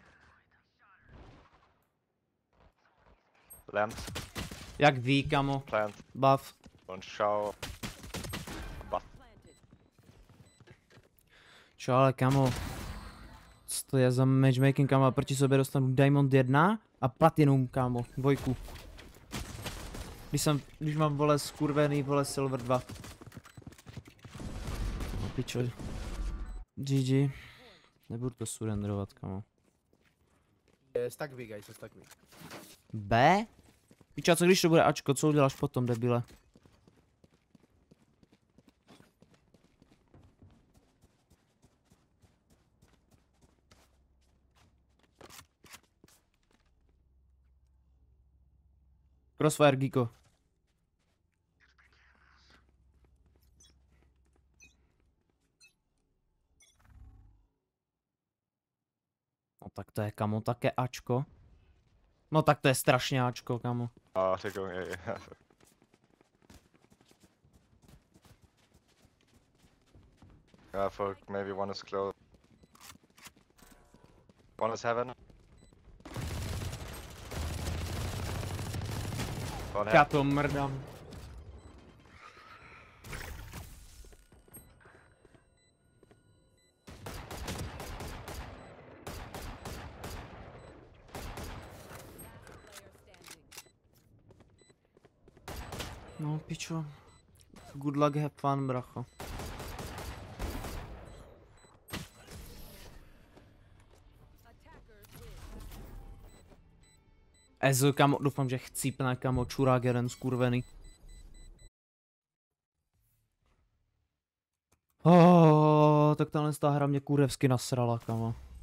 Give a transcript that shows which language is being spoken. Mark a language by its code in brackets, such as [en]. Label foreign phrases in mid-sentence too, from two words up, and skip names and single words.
[en] Lamps. [cs] Jak ví, kamo. [en] Plant. Buff. One shower. Buff. [cs] Čo, ale kamo. Co to je za matchmaking, kamo? A proti sobě dostanu Diamond 1 a Platinum, kamo. Dvojku. Když mám, vole, skurvený, vole, Silver 2. No pičo. GG. Nebudu to surrenderovat, kamo. [en] Stack B, guys, stack B. B? [cs] Piča, co když to bude Ačko, co uděláš potom, debile? [en] Crossfire, Giko. [cs] No tak to je, kamo, také Ačko. No tak to je strašně Ačko, kamo. [en] They're going A. Yeah. Yeah, for maybe one is close. One is heaven. One [cs] Já [en] heaven. [cs] to mrdám. No pičo. [en] Good luck, have fun, [cs] bracho. Ezo, kamo, doufám, že chcípne, kamo, čurák jeden skurvený. Tak tahle ta hra mě kurevsky nasrala, kamo.